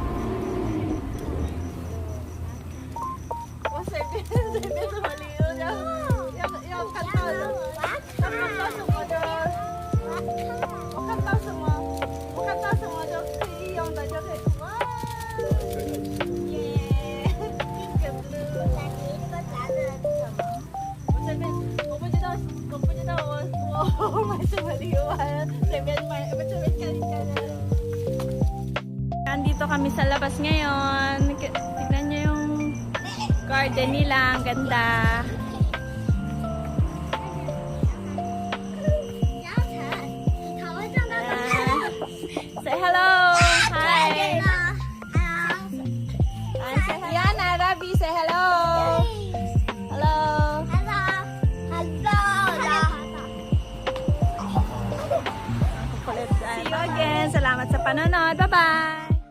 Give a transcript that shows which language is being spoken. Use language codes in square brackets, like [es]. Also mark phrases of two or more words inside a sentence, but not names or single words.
[zh] 我随便什么礼物，然后要看到的，要看到什么的，我看到什么就可以用的就可以。哇，耶， [en] pink blue。 [zh] 我不知道我买什么礼物，还随便买，随便看一看。 [tl] Nandito kami sa labas ngayon. Tignan niyo yung garden nila, ang ganda. [en] Say hello. Hi. Yana, Rabi, say hello. Hello. See you again. [tl] Salamat sa panonood. Bye-bye.